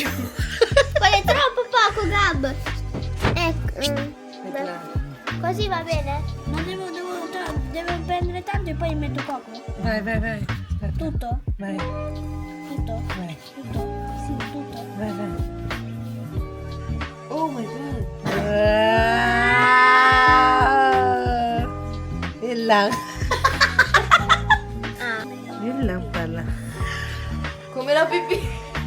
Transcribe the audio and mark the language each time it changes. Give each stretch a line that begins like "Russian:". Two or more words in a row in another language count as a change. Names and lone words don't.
Italian: Quello è troppo poco, Gab. Ecco. Così va bene? Ma devo prendere tanto e poi metto poco. Vai. Aspetta. Tutto? Vai. Tutto? Vai. Tutto? Sì, tutto. Vai.
English: Oh my god.
Filipino: Yun lang. Yun lang pala.
Italian: Come la pipì!